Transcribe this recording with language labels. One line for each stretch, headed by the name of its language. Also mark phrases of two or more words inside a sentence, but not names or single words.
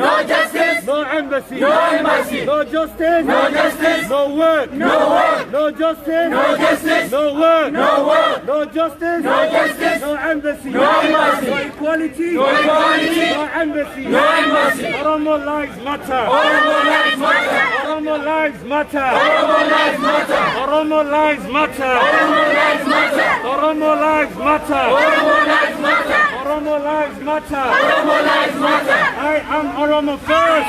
English: No justice. No embassy. No embassy. No justice. No justice. No work. No work. No justice. No justice. No work. No work. No justice. No justice. No embassy. No embassy. No equality. No equality. No embassy. No embassy. Oromo lives matter. Oromo lives matter. Oromo lives matter. Oromo lives matter. Oromo lives matter. Oromo lives matter. Oromo lives matter. Oromo lives matter. Oromo lives matter. Oromo lives matter. I am Oromo first.